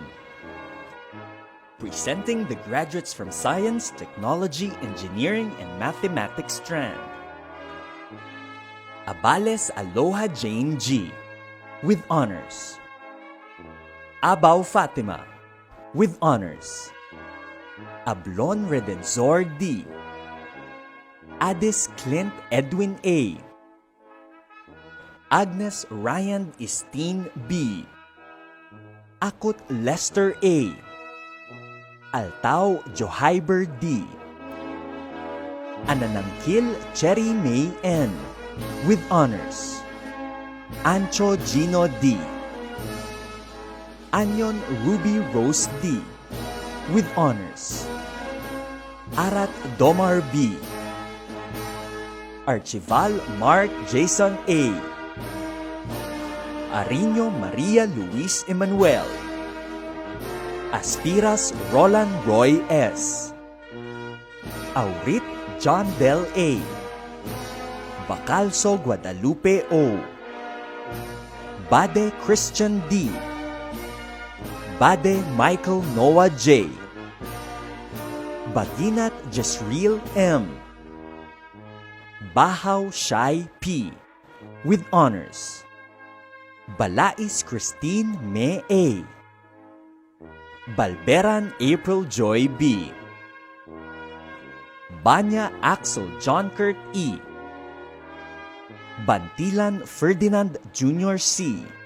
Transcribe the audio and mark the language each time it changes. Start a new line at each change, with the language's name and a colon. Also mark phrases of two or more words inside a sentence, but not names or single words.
English: Presenting the graduates from Science, Technology, Engineering, and Mathematics Strand. Abales Aloha Jane G. with honors. Abaw Fatima with honors. Ablon Redenzor D. Addis Clint Edwin A. Agnes Ryan Esteen B. Akut Lester A. Altao Johyber D. Ananangkil Cherry May N. with honors. Ancho Gino D. Anyon Ruby Rose D. with honors. Arat Domar B. Archival Mark Jason A. Arino Maria Luis Emanuel. Aspiras Roland Roy S. Aurit John Del A. Bacalso Guadalupe O. Bade Christian D. Bade Michael Noah J. Baginat Jesreel M. Bahaw Shai P. with honors. Balais Christine Me A. Balberan April Joy B. Banya Axel John Kurt E. Bantilan Ferdinand Jr. C.